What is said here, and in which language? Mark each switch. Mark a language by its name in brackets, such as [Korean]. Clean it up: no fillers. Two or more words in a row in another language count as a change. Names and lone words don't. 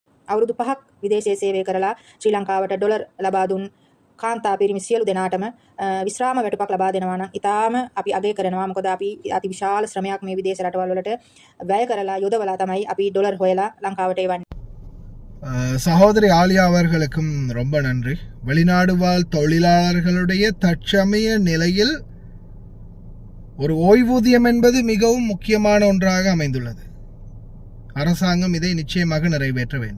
[Sinhala] අවුරුදු 5ක් විදේශයේ සේවය කරලා ශ්‍රී ලංකාවට ඩොලර් ලබා දුන් කාන්තා පිරිමි සියලු දෙනාටම විශ්‍රාම වැටුපක් ලබා දෙනවා නම් ඉතාලම අපි අගය කරනවා. මොකද අපි අති විශාල ශ්‍රමයක් මේ විදේශ රටවල් වලට වැය කරලා යොදවලා තමයි අපි ඩොලර් හොයලා ලංකාවට එවන්නේ. [Tamil] சகோதரி ஆலியா அவர்களுக்கும் ரொம்ப நன்றி. வெளிநாடு வாழ் தொழிலாளர்களுடைய தற்சமய நிலையில் ஒரு ஓய்வூதியம் என்பது மிகவும் முக்கியமான ஒன்றாக அமைந்துள்ளது. அரசாங்கம் இதை நிச்சயமாக நிறைவேற்ற வேண்டும்.